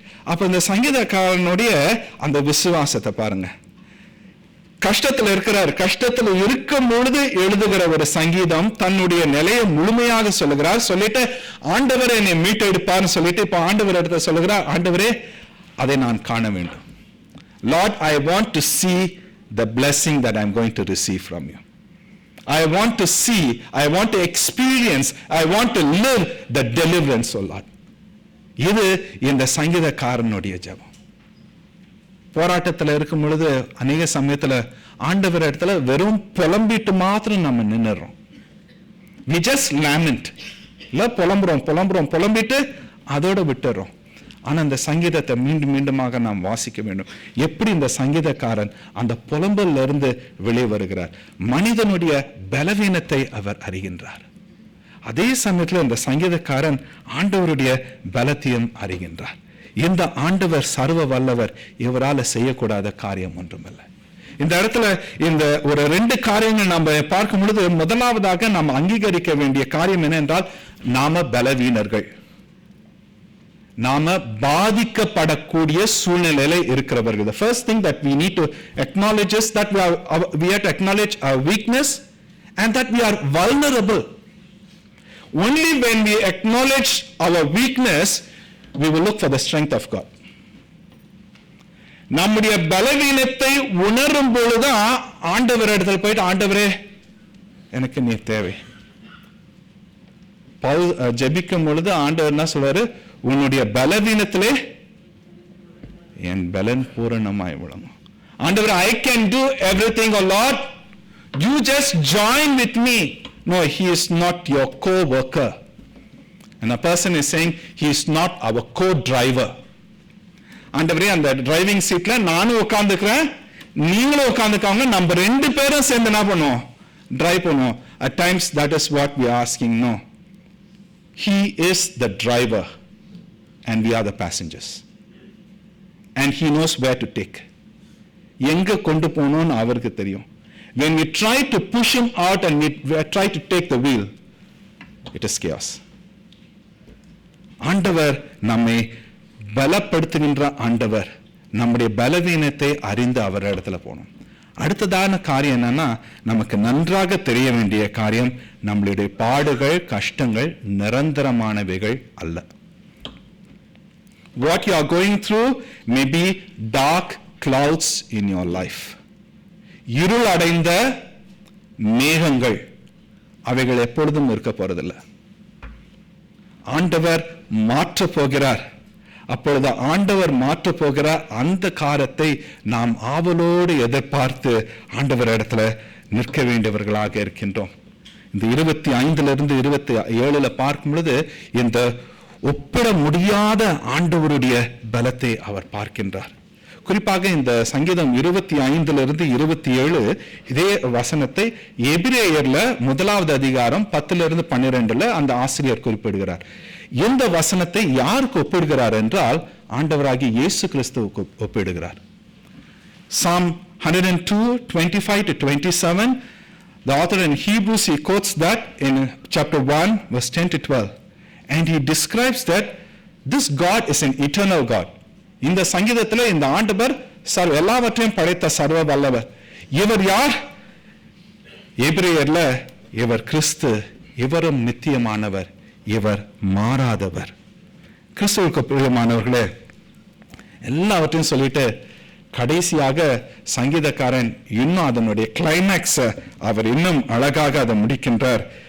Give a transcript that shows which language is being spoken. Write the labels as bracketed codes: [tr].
[ta] அப்ப இந்த சங்கீதக்காரனுடைய அந்த விசுவாசத்தை பாருங்க. கஷ்டத்தில் இருக்கிறார், கஷ்டத்தில் இருக்கும் பொழுது எழுதுகிற ஒரு சங்கீதம், தன்னுடைய நிலையை முழுமையாக சொல்லுகிறார். சொல்லிட்டு ஆண்டவர் என்னை மீட்டெடுப்பார்னு சொல்லிட்டு இப்ப ஆண்டவர் இடத்த சொல்லுகிறார், ஆண்டவரே அதை நான் காண வேண்டும். [en] Lord, I want to see the blessing that I'm going to receive from you. I want to see, I want to experience, I want to live the deliverance, oh Lord. [ta] இது இந்த சங்கீதக்காரனுடைய ஜெபம். போராட்டத்தில் இருக்கும் பொழுது அநேக சமயத்துல ஆண்டவர் இடத்துல வெறும் புலம்பிட்டு மாத்திரம் நம்ம நின்னுறோம். [en] We just lament. [ta] இல்ல புலம்பிட்டு அதோட விட்டுறோம். ஆனா இந்த சங்கீதத்தை மீண்டும் மீண்டுமாக நாம் வாசிக்க வேண்டும். எப்படி இந்த சங்கீதக்காரன் அந்த புலம்பல்ல இருந்து வெளியே வருகிறார். மனிதனுடைய பலவீனத்தை அவர் அறிகின்றார். அதே சமயத்துல இந்த சங்கீதக்காரன் ஆண்டவருடைய பலத்தையும் அறிகின்றார். இந்த ஆண்டவர் சர்வ வல்லவர், இவரால செய்யக்கூடாத காரியம் ஒன்றுமில்லை. இந்த இடத்துல இந்த ஒரு 2 காரியங்கள் நம்ம பார்க்கும் பொழுது, முதலாவதாக நாம் அங்கீகரிக்க வேண்டிய காரியம் என்ன என்றால், நாம பலவீனர்கள், நாம பாதிக்கப்படக்கூடிய சூழ்நிலையில இருக்கிறவர்கள். [en] The first thing that we need to acknowledge is that we have to acknowledge our weakness and that we are vulnerable. Only when we acknowledge our weakness, we will look for the strength of God. [ta] நம்முடைய பலவீனத்தை உணரும் பொழுதுதான் ஆண்டவர் இடத்துல போயிட்டு, ஆண்டவரே எனக்கு நீ தேவை. ஜெபிக்கும் பொழுது ஆண்டவர் என்ன சொல்றாரு, உன்னுடைய பலவீனத்திலே என் பலன் பூரணமாய் விளங்கும். [en] ஆண்டவர், I can do everything, oh Lord, you just join with me. No, he is not your co-worker. And a person is saying he is not our co-driver. [ta] ஆண்டவரே, அந்த டிரைவிங் சீட்ல நானும் உட்கார்ந்துக்கிறேன், நீங்களும் உட்கார்ந்துக்காங்க, நம்ம ரெண்டு பேரும் சேர்ந்து என்ன பண்ணுவோம்? டிரைவ் பண்ணுவோம். [en] At times that is what we are asking. No, he is the driver and we are the passengers, and he knows where to take. [ta] எங்க கொண்டு போகணும்னு அவருக்கு தெரியும். [en] When we try to push him out and we try to take the wheel, it is chaos. [ta] ஆண்டவர் நம்மை பலப்படுத்துகின்ற ஆண்டவர். நம்முடைய பலவீனத்தை அறிந்து அவர் இடத்துல போகணும். அடுத்ததான காரியம் என்னன்னா, நமக்கு நன்றாக தெரிய வேண்டிய காரியம், நம்மளுடைய பாடுகள் கஷ்டங்கள் நிரந்தரமானவைகள் அல்ல. [en] What you are going through may be dark clouds in your life. [ta] இருள் அடைந்த மேகங்கள், அவைகள் எப்பொழுதும் இருக்க போறதில்லை. ஆண்டவர் மாற்ற போகிறார். அப்பொழுது ஆண்டவர் மாற்ற போகிற அந்த காரியத்தை நாம் ஆவலோடு எதிர்பார்த்து ஆண்டவர் இடத்துல நிற்க வேண்டியவர்களாக இருக்கின்றோம். இந்த 25 27 பார்க்கும் பொழுது இந்த ஒப்பிட முடியாத ஆண்டவருடைய பலத்தை அவர் பார்க்கின்றார். குறிப்பாக இந்த சங்கீதம் 25 27 இதே வசனத்தை எபிரேயர்ல 1வது அதிகாரம் 10 12 அந்த ஆசிரியர் குறிப்பிடுகிறார். இந்த வசனத்தை யாருக்கு ஒப்பிடுகிறார் என்றால், ஆண்டவராகிய இயேசு கிறிஸ்துவுக்கு ஒப்பிடுகிறார். [en] Psalm 102 25 to 27, the author in Hebrews, he quotes that in chapter 1 verse 10 to 12, and he describes that this God is an eternal God. [ta] இந்த சங்கீதத்தில் இந்த ஆண்டவர் எல்லாவற்றையும் படைத்த சர்வ வல்லவர். இவர் யார்? எபிரேயர்ல இவர் கிறிஸ்து, இவரும் நித்தியமானவர், இவர் மாறாதவர். கிறிஸ்துவுக்கு பிரியமானவர்களே, எல்லாவற்றையும் சொல்லிட்டு கடைசியாக சங்கீதக்காரன் இன்னும் அதனுடைய கிளைமேக்ஸ் அவர் இன்னும் அழகாக அதை முடிக்கின்றார்.